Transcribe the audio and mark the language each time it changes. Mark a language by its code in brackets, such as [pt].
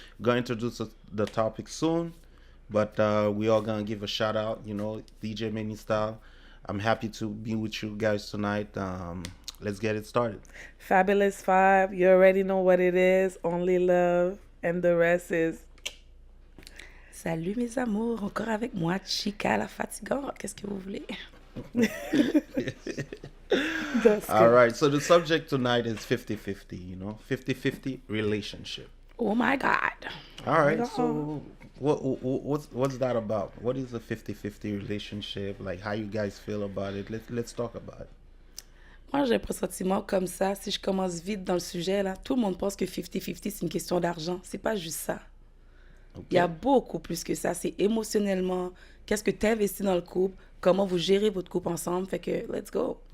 [en] Going to introduce the topic soon, but we are gonna give a shout out. You know, DJ Mini Style. I'm happy to be with you guys tonight. Let's get it started. Fabulous 5. You already know what it is. Only love. And the rest is... [fr] Salut mes amours, encore avec moi, Chica la fatigante. Qu'est-ce que vous voulez? [en] That's All good. right. So the subject tonight is 50-50. You know, 50-50 relationship. Oh my God. All right. No. So what's that about? What is a 50-50 relationship? Like, how you guys feel about it? Let's talk about it. [fr] Moi, j'ai un pressentiment comme ça. Si je commence vite dans le sujet, là, tout le monde pense que 50-50, c'est une question d'argent. C'est pas juste ça. Okay. Il y a beaucoup plus que ça. C'est émotionnellement, qu'est-ce que tu investis dans le couple, comment vous gérez votre couple ensemble. Fait que, [en] let's go.